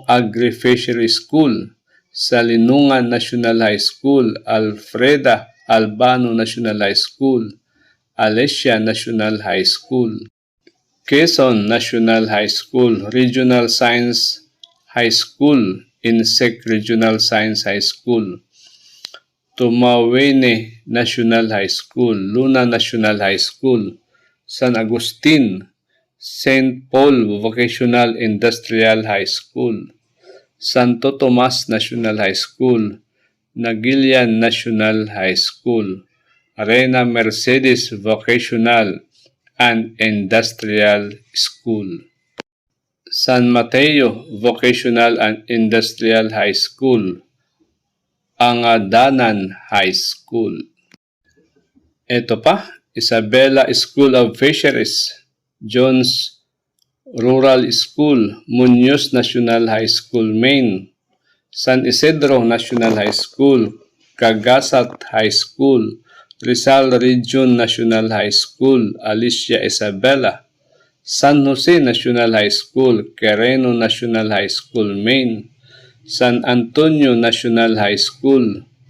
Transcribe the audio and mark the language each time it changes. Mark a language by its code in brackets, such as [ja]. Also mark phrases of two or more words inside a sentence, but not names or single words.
[en] Agri-Fishery School, Salinungan National High School, Alfreda Albano National High School, Alesia National High School, Quezon National High School, Regional Science High School, Insect Regional Science High School, Tumawene National High School, Luna National High School, San Agustin, St. Paul Vocational Industrial High School, Santo Tomas National High School, Nagilian National High School, Arena Mercedes Vocational and Industrial School, San Mateo Vocational and Industrial High School, Angadanan High School. [tl] Ito pa, Isabela School of Fisheries, Jones Rural School, Muñoz National High School Main, San Isidro National High School, Cagasat High School, Rizal Region National High School, Alicia Isabela, San Jose National High School, Quirino National High School Main, San Antonio National High School,